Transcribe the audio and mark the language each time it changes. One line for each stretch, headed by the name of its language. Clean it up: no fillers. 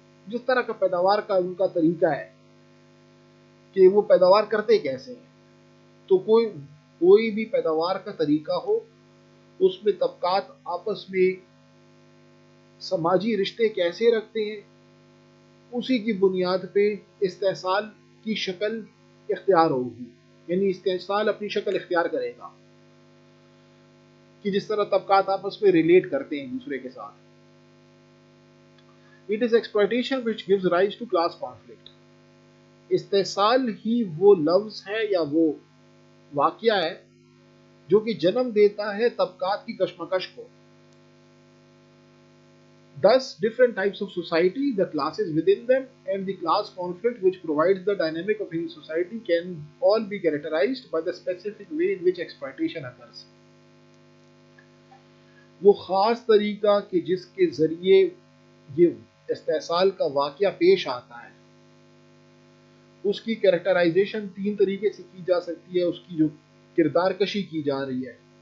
Urdu: جس طرح کا پیداوار کا ان کا طریقہ ہے کہ وہ پیداوار کرتے کیسے ہیں، تو کوئی بھی پیداوار کا طریقہ ہو اس میں طبقات آپس میں سماجی رشتے کیسے رکھتے ہیں، اسی کی بنیاد پہ استحصال کی شکل اختیار ہوگی. یعنی استحصال اپنی شکل اختیار کرے گا کہ جس طرح طبقات آپس میں ریلیٹ کرتے ہیں ایک دوسرے کے ساتھ.
English: It is exploitation which gives rise to class conflict.
Urdu: استحصال ہی وہ لفظ ہے یا وہ واقعہ ہے جو کہ جنم دیتا ہے طبقات کی کشمکش کو.
English: Thus, different types of society, the classes within them, and the class conflict which provides the dynamic of any society can all be characterized by the specific way in which exploitation occurs.
Urdu: وہ خاص طریقہ کہ جس کے ذریعے یہ استحصال کا واقعہ پیش آتا ہے اس کی کریکٹرائزیشن تین طریقے سے کی جا سکتی ہے، اس کی جو کردار کشی کی جا رہی ہے